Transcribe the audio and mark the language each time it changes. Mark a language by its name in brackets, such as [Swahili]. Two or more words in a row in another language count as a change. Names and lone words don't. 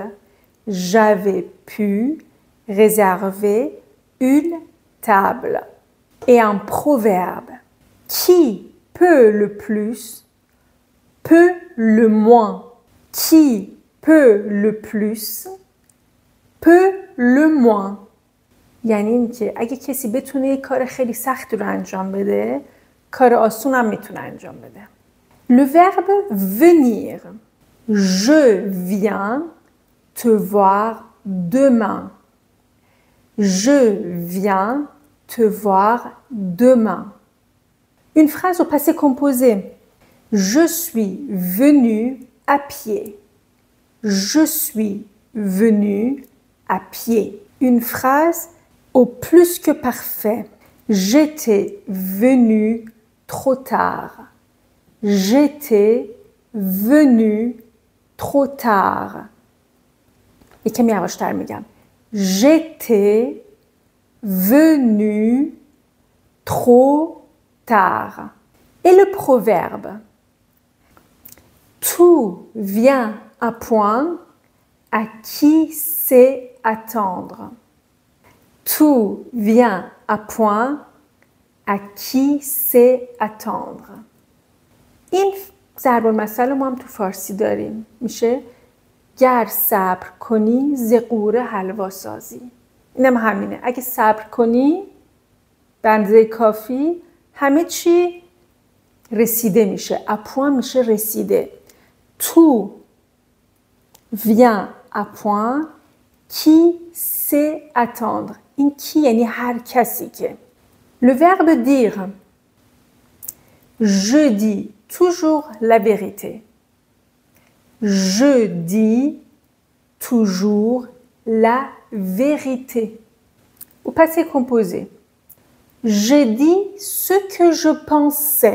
[French] J'avais pu réserver une table. Et un proverbe. Qui peut le plus, peut le moins. Qui peut le plus, peut le moins. [Persian] یعنی اینکه اگه کسی بتونه یک کار خیلی سخت رو انجام بده، کار آسون هم میتونه انجام بده. [French] Le verbe venir. Je viens te voir demain. Je viens te voir demain. Une phrase au passé composé. Je suis venu à pied. Je suis venu à pied. Une phrase au plus que parfait. J'étais venu trop tard. J'étais venu trop tard. [Persian] یکم یواشتر میگم. [French] J'étais venu trop tard. Et le proverbe. Tout vient à point à qui sait attendre. Tout vient à point à qui sait attendre. [Persian] این ضرب المثل ما هم تو فارسی داریم. میشه گر صبر کنی ز قوره حلوا سازی. اینم همینه. اگه صبر کنی به اندازه کافی همه چی رسیده میشه. [French] à point [Persian] میشه رسیده. [French] Tout vient à point qui sait attendre. [Persian] این کی یعنی هر کسی که. [French] Le verbe dire. Je dis toujours la vérité. Je dis toujours la vérité. Au passé composé. J'ai dit ce que je pensais.